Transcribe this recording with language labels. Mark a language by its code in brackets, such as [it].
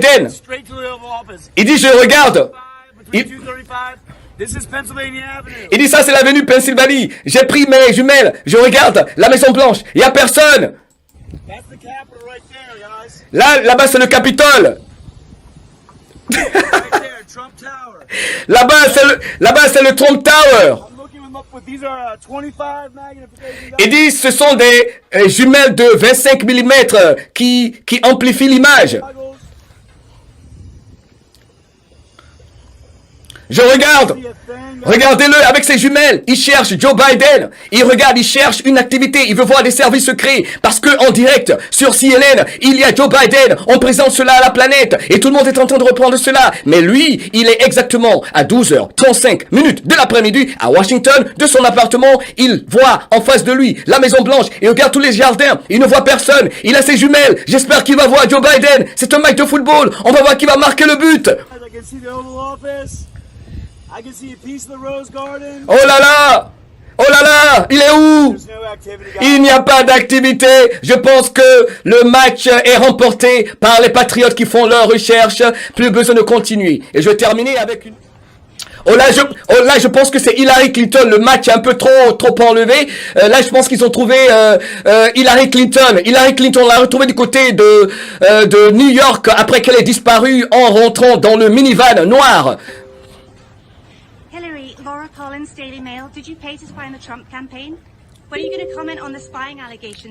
[en] Straight to the Oval Office. [fr] Il dit, je regarde. [en] Between 235. This is Pennsylvania Avenue. [fr] Il dit, ça c'est l'avenue Pennsylvanie. J'ai pris mes jumelles. Je regarde la Maison Blanche. Il n'y a personne. [en] That's the Capitol right there, guys. [fr] Là-bas c'est le Capitole. [en] Right there, Trump Tower. [fr] Là-bas c'est le Trump Tower. [en] I'm looking them up, but these are 25 magnification. [fr] Il dit, ce sont des jumelles de 25 mm qui amplifient l'image. [en] Goggles. [fr] Je regarde. [en] See a thing. [fr] Regardez-le avec ses jumelles. Il cherche Joe Biden. Il cherche une activité. Il veut voir des services secrets. Parce que en direct, sur CNN, il y a Joe Biden. On présente cela à la planète. Et tout le monde est en train de reprendre cela. Mais lui, il est exactement à 12h35 de l'après-midi à Washington, de son appartement. Il voit en face de lui la Maison Blanche. Il regarde tous les jardins. Il ne voit personne. Il a ses jumelles. J'espère qu'il va voir Joe Biden. C'est un match de football. On va voir qui va marquer le but. [en] I can see the Oval Office. I can see a piece of the Rose Garden. [fr] Oh là là, il est où? [en] There's no activity, guys. [fr] Il n'y a pas d'activité. Je pense que le match est remporté par les Patriotes qui font leur recherche. Plus besoin de continuer. Et je vais terminer avec une... Oh là, je pense que c'est Hillary Clinton. Le match est un peu trop enlevé. Là, je pense qu'ils ont trouvé Hillary Clinton. Hillary Clinton, on l'a retrouvée du côté de New York après qu'elle ait disparu en rentrant dans le minivan noir. [en] Hillary, Laura Collins, Daily Mail. Did you pay to spy on the Trump campaign? When are you going to comment on the spying allegations?